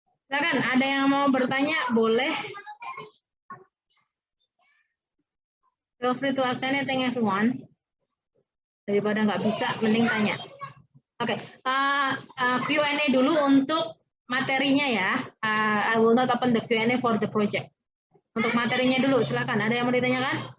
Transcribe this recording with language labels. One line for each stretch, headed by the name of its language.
Indonesian: Silakan, ada yang mau bertanya boleh.
English: Feel free to ask anything, everyone.
Indonesian: Daripada nggak bisa, mending tanya. Oke, Q&A dulu untuk materinya ya.
English: I will not open the Q&A for the project.
Indonesian: Untuk materinya dulu, silakan. Ada yang mau ditanyakan?